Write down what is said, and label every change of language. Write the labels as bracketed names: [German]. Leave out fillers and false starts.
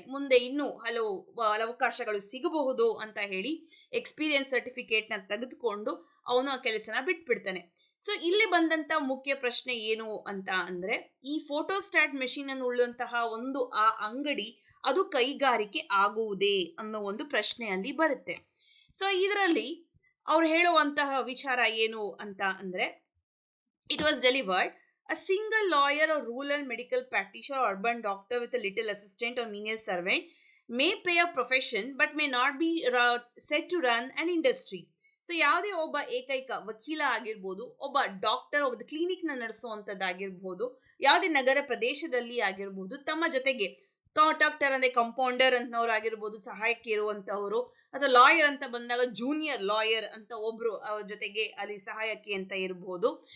[Kannada] ಮುಂದೆ ಇನ್ನೂ ಹಲವು ಅವಕಾಶಗಳು ಸಿಗಬಹುದು ಅಂತ ಹೇಳಿ ಎಕ್ಸ್ಪೀರಿಯನ್ಸ್ ಸರ್ಟಿಫಿಕೇಟ್ ನ ತೆಗೆದುಕೊಂಡು ಅವನು ಆ ಕೆಲಸನ ಬಿಟ್ಬಿಡ್ತಾನೆ. ಸೊ ಇಲ್ಲಿ ಬಂದಂತ ಮುಖ್ಯ ಪ್ರಶ್ನೆ ಏನು ಅಂತ ಅಂದ್ರೆ, ಈ ಫೋಟೋಸ್ಟಾಟ್ ಮೆಷಿನ್ ಅನ್ನು ಉಳ್ಳುವಂತಹ ಒಂದು ಆ ಅಂಗಡಿ ಅದು ಕೈಗಾರಿಕೆ ಆಗುವುದೇ ಅನ್ನೋ ಒಂದು ಪ್ರಶ್ನೆ ಅಲ್ಲಿ ಬರುತ್ತೆ. ಸೊ ಇದರಲ್ಲಿ ಅವ್ರು ಹೇಳುವಂತಹ ವಿಚಾರ ಏನು ಅಂತ ಅಂದ್ರೆ, [English] It was delivered a single lawyer or rural medical practitioner or urban doctor with a little assistant or menial servant may pay a profession but may not be said to run an industry. [Kannada] So ಯಾವುದೇ ಒಬ್ಬ ಏಕೈಕ ವಕೀಲ ಆಗಿರ್ಬೋದು, ಒಬ್ಬ doctor, ಒಬ್ಬ clinic ನ ನಡೆಸುವಂತದ್ದಾಗಿರ್ಬೋದು, ಯಾವುದೇ ನಗರ ಪ್ರದೇಶದಲ್ಲಿ ಆಗಿರ್ಬೋದು, ತಮ್ಮ ಜೊತೆಗೆ ಡಾಕ್ಟರ್ ಅಂದ್ರೆ ಕಂಪೌಂಡರ್ ಅಂತವ್ರು ಆಗಿರ್ಬೋದು, ಸಹಾಯಕ್ಕೆ ಇರುವಂತವರು, ಅಥವಾ ಲಾಯರ್ ಅಂತ ಬಂದಾಗ ಜೂನಿಯರ್ ಲಾಯರ್ ಅಂತ ಒಬ್ರು ಅವ್ರ ಜೊತೆಗೆ ಅಲ್ಲಿ ಸಹಾಯಕ್ಕೆ ಅಂತ ಇರಬಹುದು.